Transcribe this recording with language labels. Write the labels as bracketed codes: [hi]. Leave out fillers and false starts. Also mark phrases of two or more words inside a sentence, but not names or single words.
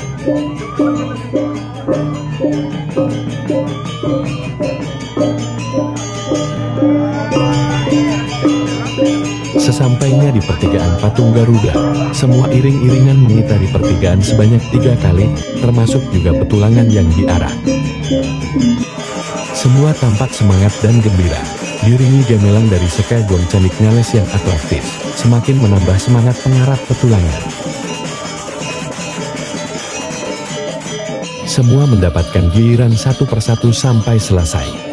[id] Sesampainya di pertigaan Patung Garuda, semua iring-iringan mengitari pertigaan sebanyak 3 kali, termasuk juga petulangan yang diarak. Semua tampak semangat dan gembira, diiringi gamelan dari sekegong canik nyales yang atraktif, semakin menambah semangat pengarap petulangan. Semua mendapatkan giliran satu persatu sampai selesai.